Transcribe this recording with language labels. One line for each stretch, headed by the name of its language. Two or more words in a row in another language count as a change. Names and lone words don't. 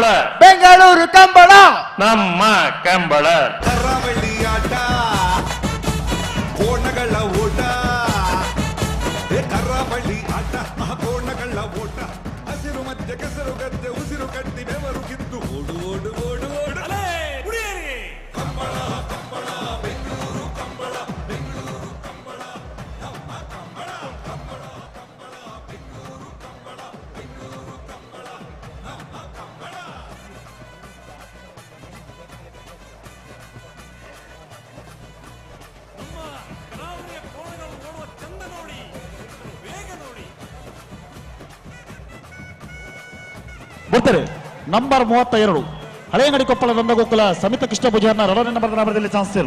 Kannada: ಬೆಂಗಳೂರು ಕಂಬಳ, ನಮ್ಮ ಕಂಬಳ. ಕರಾವಳಿ ಆಟ, ಕೋಣಗಳ ಓಟ, ಕರಾವಳಿ ಆಟ, ಕೋಣಗಳ ಓಟ, ಹಸಿರು ಮಧ್ಯೆ ಕೆಸರು ಗದ್ದೆ ಉಸಿರು ಕಟ್ಟಿ ಬೆವರು ಕಿತ್ತು ಓಡು ಓಡು ಓಡು ಓಡು
Tulu: ಅಲೇ ಉಡಿಯರಿ.
Kannada: ಕಂಬಳ ಕಂಬಳ ಬೆಂಗಳೂರು ಕಂಬಳ, ಬೆಂಗಳೂರು ಕಂಬಳ, ನಮ್ಮ ಕಂಬಳ, ಕಂಬಳ ಕಂಬಳ ಬೆಂಗಳೂರು ಕಂಬಳ, ಬೆಂಗಳೂರು ಕಂಬಳ, ನಮ್ಮ ಕಂಬಳ. ಬರ್ತಾರೆ ನಂಬರ್ 32 ಹಳೆಯಂಗಡಿ ಕೊಪ್ಪಳ ನಂದಗೋಕುಲ ಸಮಿತ ಕೃಷ್ಣ ಪೂಜಾರ್ನ 2ನೇ ನಂಬರ್ದಲ್ಲಿ ಚಾನ್ಸ್ ಇರಲು.